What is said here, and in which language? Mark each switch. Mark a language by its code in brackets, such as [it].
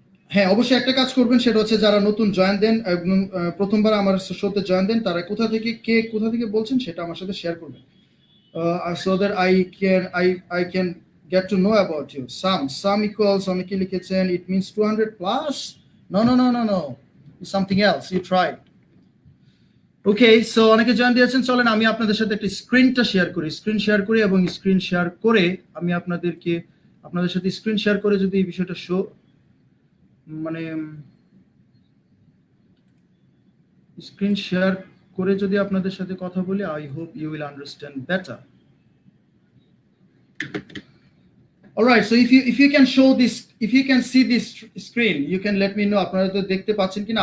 [bn] হ্যাঁ, অবশ্যই একটা কাজ করবেন, সেটা হচ্ছে যারা নতুন জয়েন দেন এবং প্রথমবার আমার শোতে জয়েন দেন, তারা কোথা থেকে বলছেন সেটা আমার সাথে শেয়ার করবেন, [en] so that I can get to know about you. Some equals [bn] অনেকে লিখেছেন [en] it means 200 plus. No. It's something else. You try. Okay, so [bn] অনেকে জয়েন দিয়েছেন। চলেন আমি আপনাদের সাথে একটা স্ক্রিনটা শেয়ার করি, এবং স্ক্রিন শেয়ার করে আমি আপনাদের সাথে স্ক্রিন শেয়ার করে যদি এই বিষয়টা মানে স্ক্রিন শেয়ার করে যদি আপনাদের সাথে কথা বলি, [en] I hope you will understand better. Alright, so if you can show this, if you can see this screen, you can let me know [bn] আপনারা তো দেখতে পাচ্ছেন কিনা।